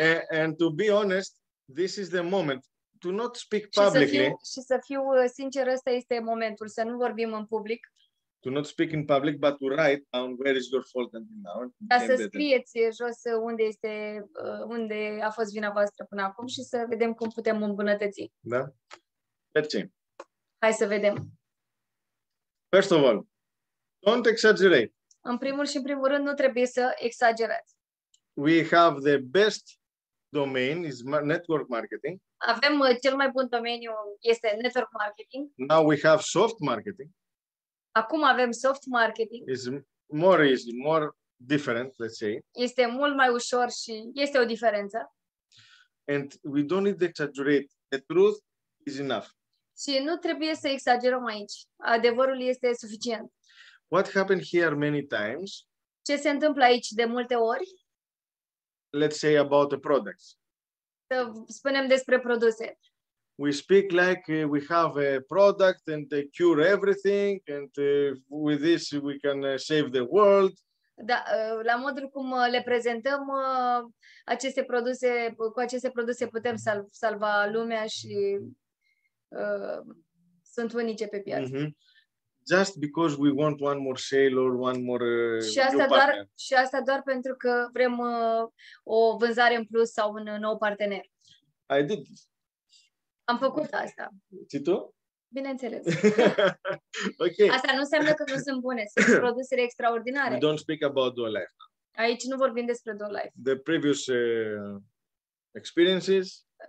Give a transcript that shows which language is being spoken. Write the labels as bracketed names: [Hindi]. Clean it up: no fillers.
[English] And to be honest, this is the moment. To not speak publicly. [Romanian] Și să fiu sincer, ăsta este momentul, să nu vorbim în public. [English] To not speak in public, but to write down where is your fault until now. [Romanian] Dar să scrieți jos unde a fost vina voastră până acum și să vedem cum putem îmbunătăți. Da? Mersi. Hai să vedem. [English] First of all, don't exaggerate. [Romanian] În primul și în primul rând, nu trebuie să exagerați. [English] We have the best domain is network marketing. [Romanian] Avem cel mai bun domeniu, este network marketing. [English] Now we have soft marketing. [Romanian] Acum avem soft marketing. [English] It's more easy, more different, let's say. [Romanian] Este mult mai ușor și este o diferență. [English] And we don't need to exaggerate. The truth is enough. [Romanian] Și nu trebuie să exagerăm aici. Adevărul este suficient. [English] What happened here many times? [Romanian] Ce se întâmplă aici de multe ori? [English] Let's say about the products. [Romanian] Să spunem despre produse. [English] We speak like we have a product and they cure everything and with this we can save the world. [Romanian] Da, la modul cum le prezentăm aceste produse, cu aceste produse putem salva lumea și sunt unice pe piață. Mm-hmm. [English] Just because we want one more sale or one more [Romanian] și asta doar pentru că vrem o vânzare în plus sau un nou partener. [English] I did this. [Romanian] Am făcut asta. Și tu? Bineînțeles. [English] Okay. [Romanian] Asta nu înseamnă că nu sunt bune, sunt produsele extraordinare. [English] We don't speak about Duo Life. [Romanian] Aici nu vorbim despre Duo Life. [English] The previous experiences.